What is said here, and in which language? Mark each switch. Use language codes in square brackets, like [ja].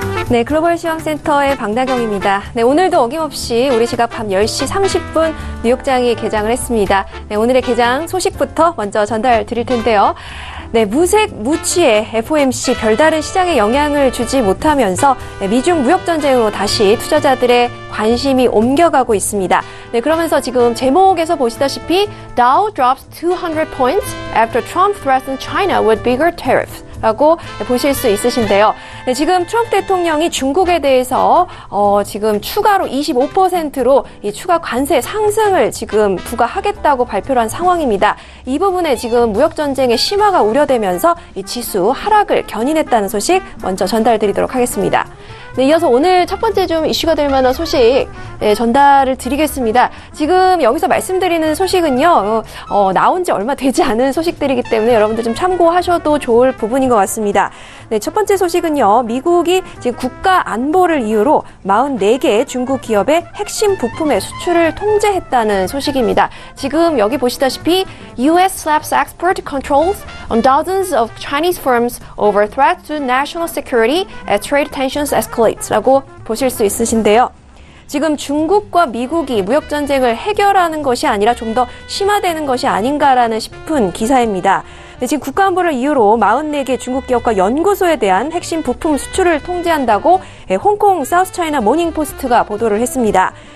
[ko] 네, 글로벌 시황센터의 방다경입니다. 네, 오늘도 어김없이 우리 시각 밤 10시 30분 뉴욕장이 개장을 했습니다. 네, 오늘의 개장 소식부터 먼저 전달 드릴 텐데요. 네, 무색 무취의 FOMC 별다른 시장에 영향을 주지 못하면서 미중 무역 전쟁으로 다시 투자자들의 관심이 옮겨가고 있습니다. 네, 그러면서 지금 제목에서 보시다시피 [en] Dow drops 200 points after Trump threatened China with bigger tariffs. [ko] 라고 보실 수 있으신데요. 네, 지금 트럼프 대통령이 중국에 대해서 지금 추가로 25%로 이 추가 관세 상승을 지금 부과하겠다고 발표를 한 상황입니다. 이 부분에 지금 무역 전쟁의 심화가 우려되면서 이 지수 하락을 견인했다는 소식 먼저 전달드리도록 하겠습니다. 네, 이어서 오늘 첫 번째 좀 이슈가 될 만한 소식 전달을 드리겠습니다. 지금 여기서 말씀드리는 소식은요, 나온 지 얼마 되지 않은 소식들이기 때문에 여러분들 좀 참고하셔도 좋을 부분인 것 같습니다. 네, 첫 번째 소식은요, 미국이 지금 국가 안보를 이유로 44개 중국 기업의 핵심 부품의 수출을 통제했다는 소식입니다. 지금 여기 보시다시피 [en] US slaps export controls on dozens of Chinese firms over threats to national security as trade tensions escalate. [ko] 라고 보실 수 있으신데요. 지금 중국과 미국이 무역전쟁을 해결하는 것이 아니라 좀 더 심화되는 것이 아닌가라는 싶은 기사입니다. 네, 지금 국가안보를 이유로 44개 중국 기업과 연구소에 대한 핵심 부품 수출을 통제한다고 홍콩 사우스차이나 모닝포스트가 보도를 했습니다.